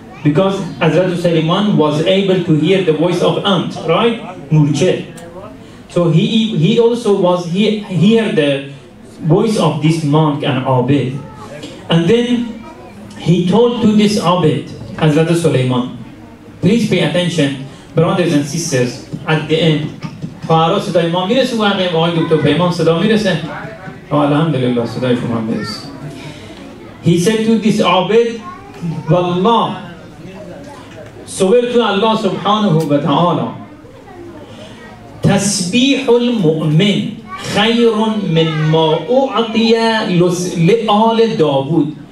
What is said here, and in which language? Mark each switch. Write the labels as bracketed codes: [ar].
[en] Because Hazrat Sulaiman was able to hear the voice of ant, right? Murche. So he also was hear the voice of this monk and Abid. And then he told to this Abid, Hazrat Sulaiman, please pay attention, brothers and sisters, at the end. [fa] فرا صدای ما میرسه واقعا با آقای دکتر پیمان صدا میرسه؟ الحمدلله صدای شما میرسه. [en] He said to this Abid, Wallah, swear to Allah subhanahu wa ta'ala, [ar] تسبيح المؤمن خير من ما أعطي لآل داود.